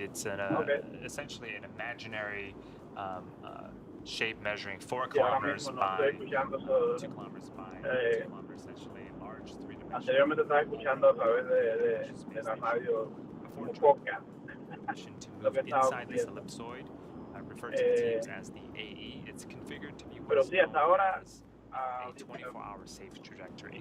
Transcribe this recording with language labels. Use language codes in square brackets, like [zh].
[en] It's essentially an imaginary shape measuring 4 kilometers by 2 kilometers by 2 kilometers, essentially a large three-dimensional. [es] Anteriormente estaba escuchando a través de la radio como podcast. [en] To move inside this ellipsoid, referred to the teams as the AE. It's configured to be what is known as a 24-hour safe trajectory.